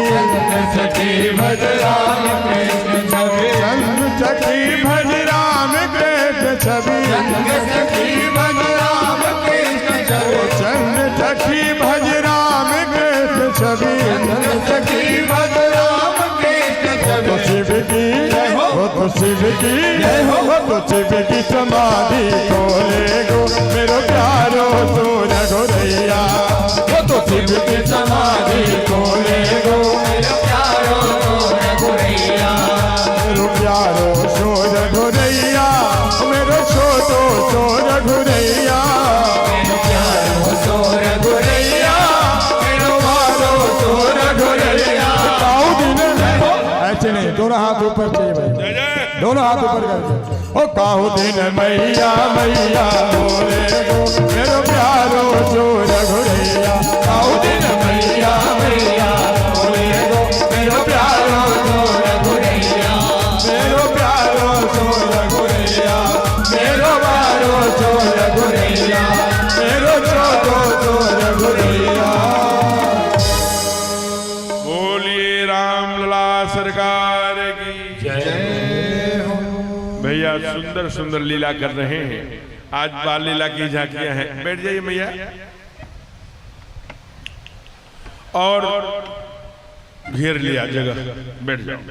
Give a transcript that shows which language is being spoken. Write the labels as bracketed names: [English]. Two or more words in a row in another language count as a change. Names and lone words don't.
[Braj] चंद्र सखी भज राम कृष्ण छवि, चंद्र सखी भज राम कृष्ण छवि, चंद्र सखी भज राम कृष्ण छवि, चंद्र सखी भज राम कृष्ण छवि। चंद्र सखी भज राम कृष्ण तो छवि। शिव की वो तो शिव की वो तो शिव की समाधि खोले गो मेरो प्यारो चोर घुरैया। वो तो शिव की समाधि खोले गो मेरो प्यारो चोर घुरैया। मेरो प्यारो चोर घुरैया, मेरो छोटो चोर घुरैया, मेरो प्यारो चोर घुरैया, मेरो मारो चोर घुरैया। काऊ दिन [Hindi] ऐसे नहीं, दोनों हाथ ऊपर चाहिए भाई, दोनों हाथ ऊपर करके। [Braj] ओ काऊ दिन मैया मैया बोले गो मेरो प्यारो चोर घुरैया। काऊ दिन मैया मैया बोले गो मेरो प्यारो चोर घुरैया, मेरो प्यारो चोर घुरैया, मेरो प्यारो चोर घुरैया, मेरो छोटो चोर घुरैया। [Hindi] बोलिए रामलला सरकार की जय हो। भैया सुंदर सुंदर लीला कर रहे हैं। आज बाल लीला की झांकियां हैं। बैठ जाइए भैया। और घेर लिया जगह, बैठ जाओ।